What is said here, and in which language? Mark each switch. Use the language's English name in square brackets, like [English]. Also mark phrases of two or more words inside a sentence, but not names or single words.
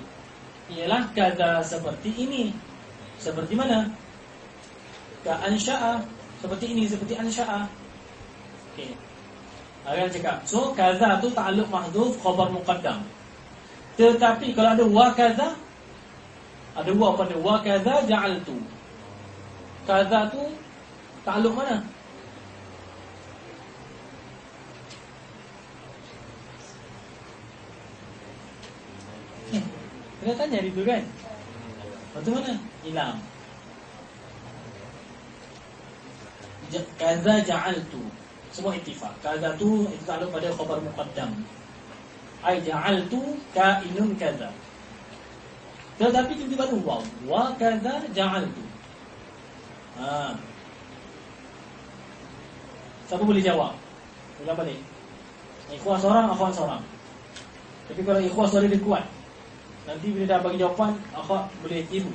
[Malay] Ialah kadza seperti ini. Seperti mana? [Arabic] كأنشأ, [Malay] seperti ini, seperti ansha'a. Okey. Akan cakap. So kadza tu [Arabic] تعلق محذوف خبر مقدم. [Malay] Tetapi kalau ada wa kadza, ada wa pada [Arabic] وكذا جعلت. [Malay] Kadza tu ta'alluq mana? Kena tanya itu kan. Lepas mana? Hilang. [Arabic] كذا جعلت. [Malay] Semua ittifaq. Kadza tu itu ta'alluq pada [Arabic] خبر مقدم. أي جعلت كائن كذا. [Malay] Tetapi tiba-tiba ada waw. [Arabic] وكذا جعلت. [Malay] Siapa boleh jawab? Ulang balik. Ikhwan seorang, akhwan seorang. Tapi kalau ikhwan suara dia kuat, nanti bila dah bagi jawapan, akhwat boleh tiru.